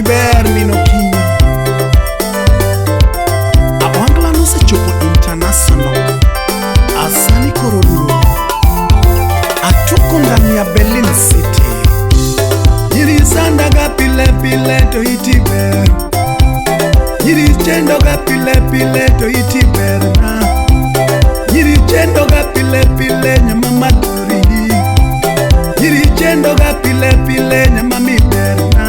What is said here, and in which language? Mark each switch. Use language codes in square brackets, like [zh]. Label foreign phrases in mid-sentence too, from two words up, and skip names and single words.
[luo] ber minokinyo. Awangla nosechopo international. Asani koro duo. [sw] Atuko ndani ya Berlin City. [luo] Nyiri sandaga pile pile to iti ber. Nyiri chendo ga pile pile to iti ber na. Nyiri chendo ga pile pile nyama maduri. Nyiri chendo ga pile pile nyama mi ber na.